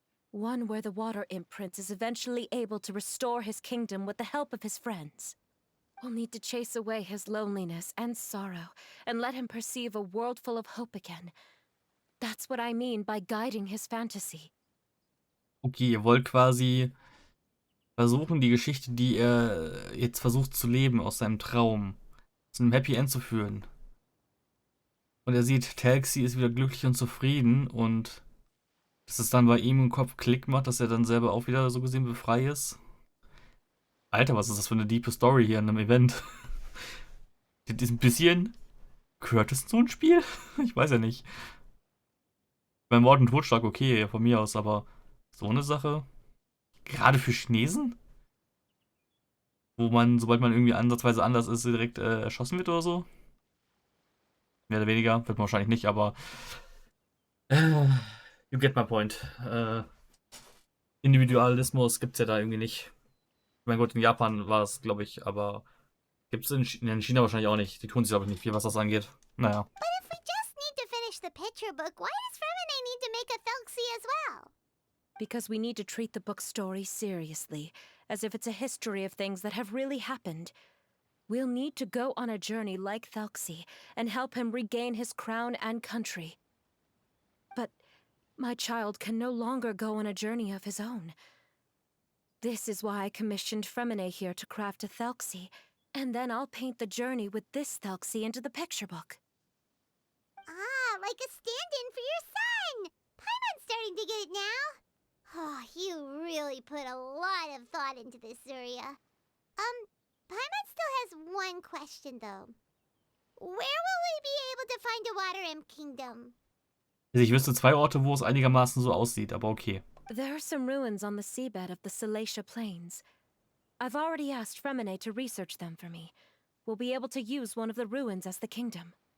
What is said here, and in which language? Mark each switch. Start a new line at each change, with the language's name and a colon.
English: One where the water imp prince is eventually able to restore his kingdom with the help of his friends. We'll need to chase away his loneliness and sorrow and let him perceive a world full of hope again. That's what I mean by guiding his fantasy.
German: Okay, ihr wollt quasi versuchen, die Geschichte, die er jetzt versucht zu leben, aus seinem Traum, zu einem Happy End zu führen. Und er sieht, Talxi ist wieder glücklich und zufrieden und dass es dann bei ihm im Kopf Klick macht, dass er dann selber auch wieder so gesehen befreit ist. Alter, was ist das für eine diepe Story hier in einem Event? Das ist ein bisschen Gehört es zu ein Spiel? Ich weiß ja nicht. Beim Mord und Totschlag okay, von mir aus, aber so eine Sache. Gerade für Chinesen? Wo man, sobald man irgendwie ansatzweise anders ist, direkt erschossen wird oder so? Mehr oder weniger. Wird man wahrscheinlich nicht, aber. Äh,
English: you get my point.
German: Individualismus gibt's ja da irgendwie nicht. Mein Gott, in Japan war es, glaube ich, aber gibt's in China wahrscheinlich auch nicht. Die tun sich, glaube ich, nicht viel, was das angeht. Naja.
English: But if we just need to finish the picture book, why does Remini need to make a Thelxie as well? Because we need to treat the book's story seriously, as if it's a history of things that have really happened. We'll need to go on a journey like Thelxie and help him regain his crown and country. But my child can no longer go on a journey of his own. This is why I commissioned Fremine here to craft a Thelxie, and then I'll paint the journey with this Thelxie into the picture book. Ah, like a stand-in for your son! Paimon's starting to get it now. Oh, you really put a lot of thought into this, Surya. Paimon still has one question, though. Where will we be able to find a Water Imp Kingdom?
German: Also ich wüsste 2 Orte, wo es einigermaßen so aussieht, aber okay.
English: There are some ruins on the seabed of the Salacia Plains. I've already asked Fremine to research them for me. We'll be able to use one of the ruins as the kingdom.